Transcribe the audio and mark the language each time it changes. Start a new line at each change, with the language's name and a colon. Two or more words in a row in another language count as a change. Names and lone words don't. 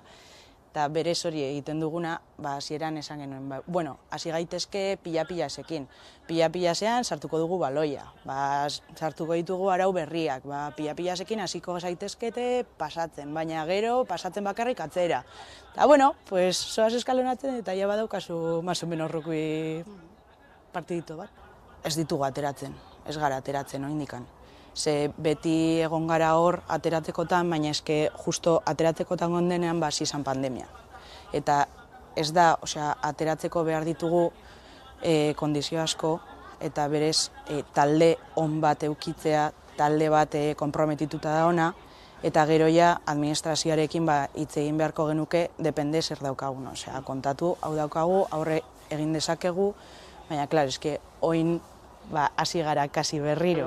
Basque: Eta berez hori egiten duguna, hasieran esan genuen, hasi gaitezke pila-pilasekin. Pila-pilasean sartuko dugu baloia, sartuko ditugu arau berriak, pila-pilasekin hasiko zaitezkete pasatzen, baina gero pasatzen bakarrik atzera. Eta zoaz eskalonatzen eta ja badaukazu
Spanish: más o menos
Basque: rugby partidito bat. Ez ditugu ateratzen, ez gara ateratzen oindikan. Ze beti egon gara hor ateratzekotan, baina
Spanish: eske justo
Basque: ateratzekotan gondenean hasi izan pandemia. Eta ez da, ateratzeko behar ditugu kondizio asko, eta berez talde on bat eukitzea, talde bat konprometituta da ona, eta gero ja administrazioarekin hitz egin beharko genuke depende zer daukagun, osea, kontatu hau daukagu, aurre egin dezakegu, baina klar, eske oin hasi gara kasi berriro.